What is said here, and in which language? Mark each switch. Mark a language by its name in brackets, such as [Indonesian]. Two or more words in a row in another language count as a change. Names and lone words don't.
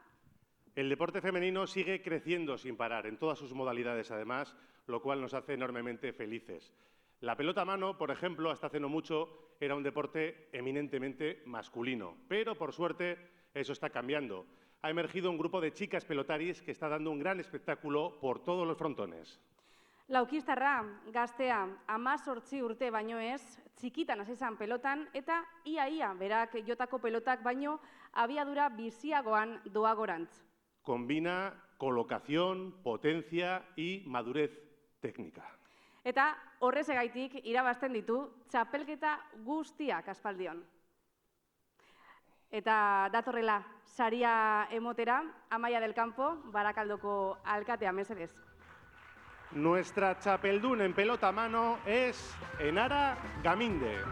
[Spanish] El deporte femenino sigue creciendo sin parar, en todas sus modalidades además, lo cual nos hace enormemente felices. La pelota a mano, por ejemplo, hasta hace no mucho, era un deporte eminentemente masculino, pero por suerte eso está cambiando. Ha emergido un grupo de chicas pelotaris que está dando un gran espectáculo por todos los frontones. [Basque] Laukistarra, gaztea, 18 urte baino ez, txikitan hasi zen pelotan eta ia berak jotako pelotak baino abiadura biziagoan doa gorantz. [Spanish] Combina colocación, potencia y madurez técnica. [Basque] Eta horrezegaitik irabazten ditu txapelketa guztiak aspaldion. Eta datorrela saria emotera, Amaia del Campo, Barakaldoko alkatea, mesedez. [Spanish] Nuestra chapeldún en pelota a mano es Enara Gaminde.